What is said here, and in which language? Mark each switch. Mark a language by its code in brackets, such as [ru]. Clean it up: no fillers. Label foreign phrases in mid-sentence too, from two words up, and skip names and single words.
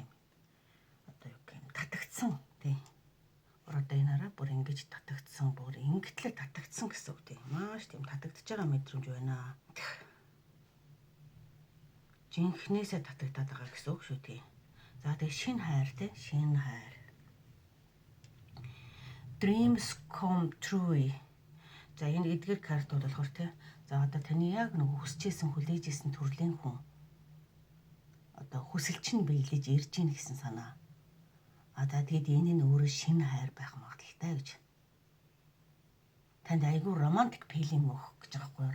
[mn] Одоо юу гэх юм татагдсан тийм. Одоо энэ хараа бүр ингэж татагдсан, бүр ингэтлээ татагдсан гэсэн үг тийм. Маш тийм татагдж байгаа мэдрэмж байна. Жинхнээсээ татагдаад байгаа гэсэн үг шүү тийм. За тэгээ шинэ хайр тийм, шинэ хайр. [en] Dreams come true. [mn] За энэ эдгээр картууд болохоор тийм. За одоо таны яг нэг хүсчээсэн, хүлээжсэн төрлийн хүн одоо хүсэлч нь биелэж ирж ийн гэсэн санаа. За тэгэд энэ нь өөрөө шинэ хайр байх магадaltaй гэж. Танд айгүй [en] romantic feeling [mn] өгөх гэж байгаа байхгүй юу?